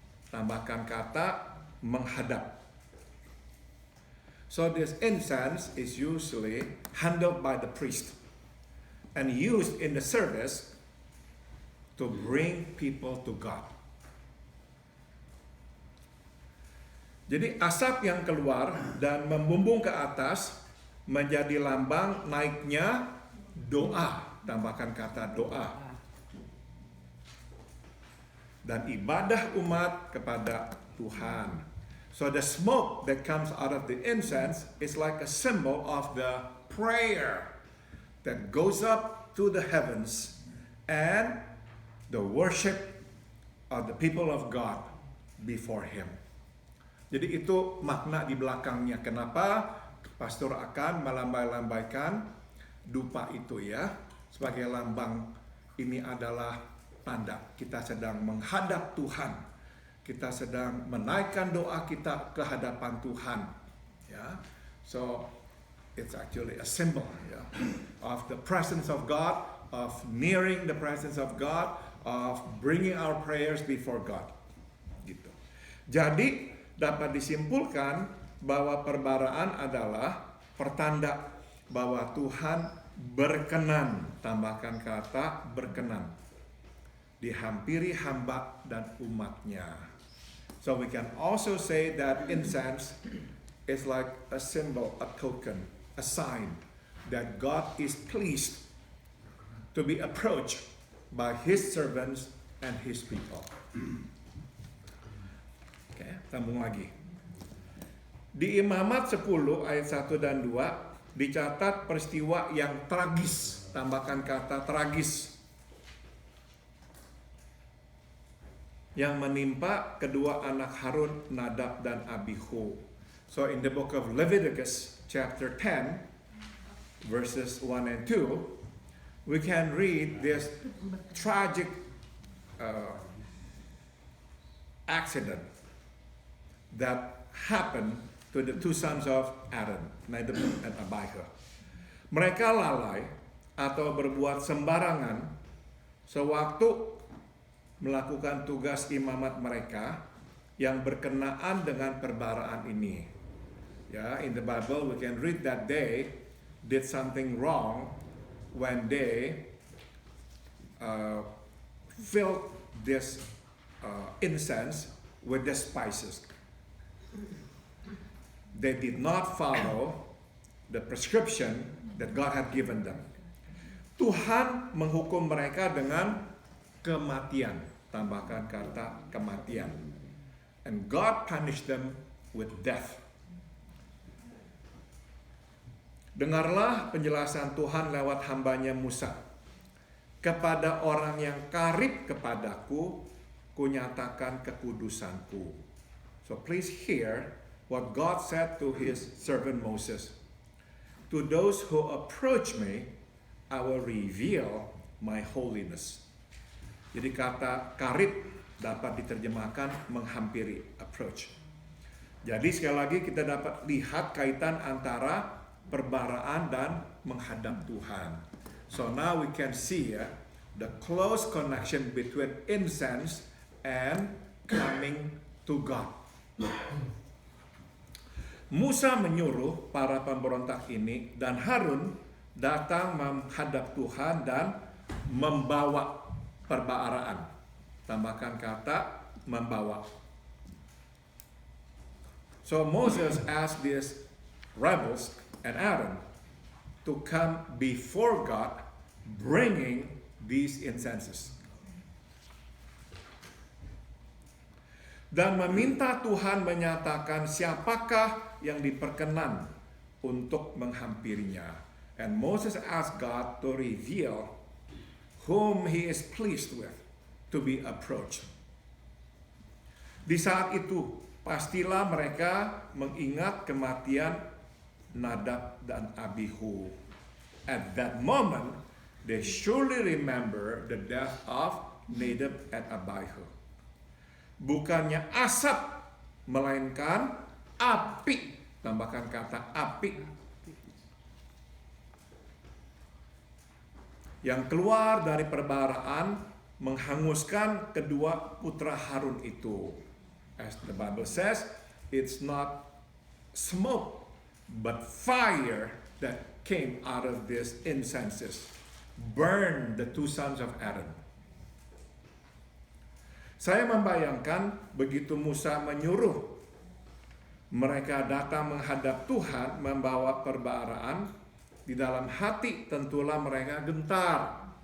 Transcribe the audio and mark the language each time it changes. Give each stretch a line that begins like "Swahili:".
Indonesian: Tambahkan kata menghadap.
English: So this incense is usually handled by the priest and used in the service to bring people to God.
Indonesian: Jadi asap yang keluar dan membumbung ke atas menjadi lambang naiknya doa. Tambahkan kata doa. Dan ibadah umat kepada Tuhan.
English: So the smoke that comes out of the incense is like a symbol of the prayer that goes up to the heavens and the worship of the people of God before Him.
Indonesian: Jadi itu makna di belakangnya. Kenapa pastor akan melambai-lambaikan dupa itu ya. Sebagai lambang ini adalah tanda kita sedang menghadap Tuhan. Kita sedang menaikkan doa kita ke hadapan Tuhan. Ya.
English: So it's actually a symbol ya, of the presence of God, of nearing the presence of God, of bringing our prayers before God.
Indonesian: Gitu. Jadi dapat disimpulkan bahwa perbaraan adalah pertanda bahwa Tuhan berkenan, tambahkan kata berkenan, dihampiri hamba dan umatnya.
English: So we can also say that incense is like a symbol, a token, a sign that God is pleased to be approached by His servants and His people.
Indonesian: Oke, sambung lagi. Di Imamat 10 ayat 1 dan 2 dicatat peristiwa yang tragis, tambahkan kata tragis, yang menimpa kedua anak Harun, Nadab dan Abihu.
English: So in the book of Leviticus chapter 10 verses 1 and 2, we can read this tragic accident that happened to the two sons of Aaron, Nadab and Abihu.
Indonesian: Mereka lalai atau berbuat sembarangan sewaktu melakukan tugas imamat mereka yang berkenaan dengan perbaraan ini.
English: Ya, in the Bible we can read that they did something wrong when they filled this incense with the spices. They did not follow the prescription that God had given them.
Indonesian: Tuhan menghukum mereka dengan kematian. Tambahkan kata kematian.
English: And God punished them with death.
Indonesian: Dengarlah penjelasan Tuhan lewat hambanya Musa. Kepada orang yang karib kepadaku, kunyatakan kekudusanku.
English: So please hear what God said to his servant Moses. To those who approach me, I will reveal my holiness.
Indonesian: Jadi kata karib dapat diterjemahkan menghampiri, approach. Jadi sekali lagi kita dapat lihat kaitan antara perbaraan dan menghadap Tuhan.
English: So now we can see the close connection between incense and coming to God.
Indonesian: Musa menyuruh para pemberontak ini dan Harun datang menghadap Tuhan dan membawa perbaraan. Tambahkan kata membawa.
English: So Moses asked these rebels and Aaron to come before God bringing these incenses.
Indonesian: Dan meminta Tuhan menyatakan siapakah yang diperkenan untuk menghampirinya.
English: And Moses asked God to reveal whom he is pleased with to be approached.
Indonesian: Di saat itu, pastilah mereka mengingat kematian Nadab dan Abihu.
English: At that moment, they surely remember the death of Nadab and Abihu.
Indonesian: Bukannya asap, melainkan api. Tambahkan kata api. Yang keluar dari perbaraan menghanguskan kedua putra Harun itu.
English: As the Bible says, it's not smoke, but fire that came out of these incenses. Burn the two sons of Aaron.
Indonesian: Saya membayangkan begitu Musa menyuruh mereka datang menghadap Tuhan membawa perbaraan, di dalam hati tentulah mereka gentar.